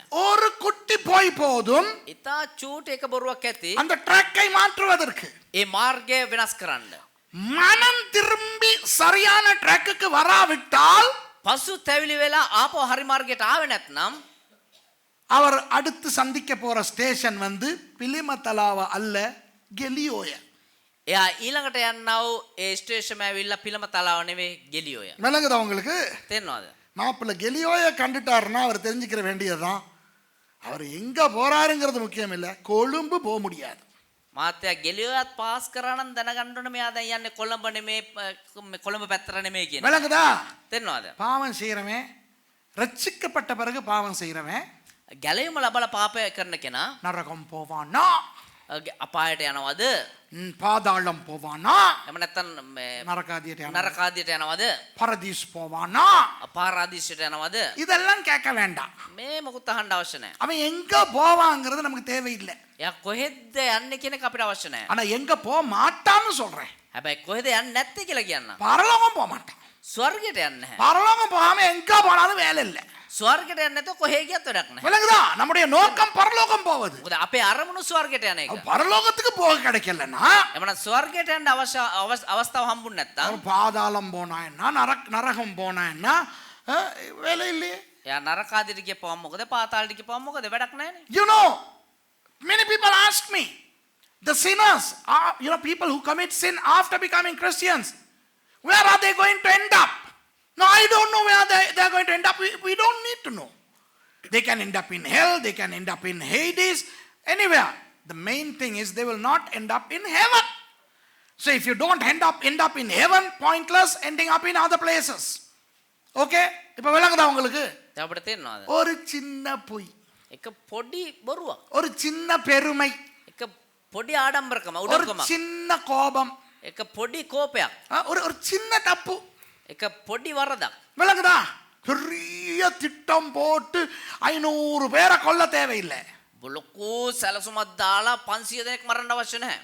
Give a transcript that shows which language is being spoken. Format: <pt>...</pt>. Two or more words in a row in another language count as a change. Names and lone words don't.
<ta>ஒரு குட்டி பொய் போதும்</ta> <si>ඉතා චූටි එක බොරුවක් ඇති</si> <ta>அந்த ட்ரக்கை மாற்றுவதற்கு.</ta> <si>ඒ මාර්ගය වෙනස් කරන්න.</si> <ta>மனம் திரும்பி சரியான ட்ரக்குக்கு வராவிட்டால்</ta> <si>පසු තැවිලි වෙලා ආපහු හරි මාර්ගයට ආවේ නැත්නම්</si> <ta>அவர் அடுத்து சந்திக்க போற ஸ்டேஷன் வந்து பிலிமத்தலாவ அல்ல கெலியோய.</ta> <si>එයා ඊළඟට යන්නව ඒ ස්ටේෂන් ඇවිල්ලා පිළම තලාව නෙවෙයි ගෙලියෝය.</si> <ta>விளங்குதா உங்களுக்கு?</ta> <si>තේරෙනවද?</si> <ta>மாப்பிள்ளை கெலியோயை கண்டுட்டாருன்னா அவர் தெரிஞ்சுக்கிற வேண்டியதுதான் அவர் எங்க போறாருங்கிறது முக்கியம் இல்லை, கொழும்பு போக முடியாது.</ta> <si>මාත්‍යා ගෙලියෝයත් පාස් කරා නම් දැනගන්න ඕනේ මෙයා දැන් යන්නේ කොළඹ නෙමේ කොළඹ පැත්තට නෙමේ කියන.</si> <ta>விளங்குதா?</ta> <si>තේරෙනවද?</si> <ta>பாவம் செய்யறவன், ரட்சிக்கப்பட்ட பிறகு பாவம் செய்யறவன்</ta> <si>ගැලවීම ලබලා පාපය කරන කෙනා</si> <ta>நரகம் போவானா,</ta> <si>අපායට යනවද?</si> <ta>பாதாளம் போவானா,</ta> <si>එහෙම නැත්නම් நரகாதிයට යනවා, නරකාදියට යනවද?</si> <ta>பரதீஸ் போவானா,</ta> <si>අපාරාදීසයට යනවද?</si> <ta>இதெல்லாம் கேட்க வேண்டாம்.</ta> <si>මේ මොකුත් අහන්න අවශ්‍ය නැහැ.</si> <ta>அவன் எங்க போவாங்கிறது நமக்கு தேவையில்லை.</ta> <si>එයා කොහෙද යන්නේ කියන එක අපිට අවශ්‍ය නැහැ.</si> <ta>ஆனா எங்க போக மாட்டான்னு சொல்றேன்.</ta> <si>හැබැයි කොහෙද යන්නේ නැත්තේ කියලා කියන්න.</si> <ta>பரலோகம் போக மாட்டான்.</ta> <si>ස්වර්ගයට යන්නේ නැහැ.</si> <ta>பரலோகம் போகாம எங்க போனாலும் வேலை இல்லை.</ta> <si>ස්වර්ගයට යන්නේ නැතුව කොහෙ ගියත් වැඩක් නැහැ.</si> <ta>விளங்குதா? நம்முடைய நோக்கம் பரலோகம் போவது.</ta> <si>මොකද අපේ අරමුණු ස්වර්ගයට යන එක.</si> <ta>பரலோகத்துக்கு போக கிடைக்கலன்னா</ta> <si>එමනම් ස්වර්ගයට යන්න අවස්ථාව හම්බුනේ නැත්තම්</si> <ta>பாதாளம் போனா என்ன, நரகம் போனா என்ன, வேலை இல்லையே.</ta> <si>එයා නරකාදියට ගියපුවම මොකද? පාතාලයට ගියපුවම මොකද? වැඩක් නැහැනේ.</si> <en>You know, many people ask me, the sinners, people who commit sin after becoming Christians, where are they going to end up? No, I don't know where they are going to end up. We don't need to know. They can end up in hell, they can end up in Hades, anywhere. The main thing is they will not end up in heaven. So if you don't end up in heaven, pointless ending up in other places.</en> <ta>Okay? இப்ப விளங்குதா உங்களுக்கு?</ta> <si>අපිට තේරෙනවද?</si> <ta>ஒரு சின்ன பொய்,</ta> <si>එක පොඩි බොරුවක්.</si> <ta>ஒரு சின்ன பெருமை,</ta> <si>එක පොඩි ආඩම්බරකම</si> <ta>ஒரு</ta> <si>උඩකම.</si> <ta>சின்ன கோபம்,</ta> <si>එක පොඩි කෝපයක්.</si> <ta>ஒரு சின்ன தப்பு.</ta> <si>එක පොඩි වරදක්.</si> <ta>விளங்குதா? பெரிய திட்டம் போட்டு 500 பேரை கொல்ல தேவையில்லை.</ta> <si>ලොකු සැලසුමක් දාලා 500 දෙනෙක් මරන්න අවශ්‍ය නැහැ.</si>